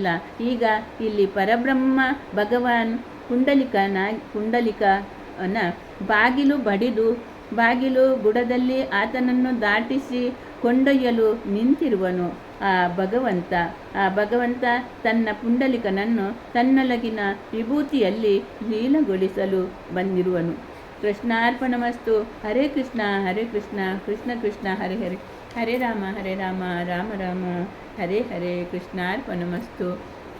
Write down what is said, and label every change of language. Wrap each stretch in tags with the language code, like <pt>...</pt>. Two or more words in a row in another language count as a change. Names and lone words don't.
<kn>ಈಗ ಇಲ್ಲಿ ಪರಬ್ರಹ್ಮ ಭಗವಾನ್ ಪುಂಡಲಿಕನ ಬಾಗಿಲು ಬುಡದಲ್ಲಿ ಆತನನ್ನು ದಾಟಿಸಿ ಕೊಂಡೊಯ್ಯಲು ನಿಂತಿರುವನು. ಆ ಭಗವಂತ ತನ್ನ ಪುಂಡಲಿಕನನ್ನು ತನ್ನೊಳಗಿನ ವಿಭೂತಿಯಲ್ಲಿ ಲೀನಗೊಳಿಸಲು ಬಂದಿರುವನು.</kn> <sa>ಕೃಷ್ಣಾರ್ಪಣಮಸ್ತು. ಹರೇ ಕೃಷ್ಣ ಕೃಷ್ಣ ಕೃಷ್ಣ ಹರೇ ಹರೇ, ಹರೇ ರಾಮ ರಾಮ ರಾಮ ಹರೇ ಹರೇ. ಕೃಷ್ಣಾರ್ಪಣಮಸ್ತು.</sa>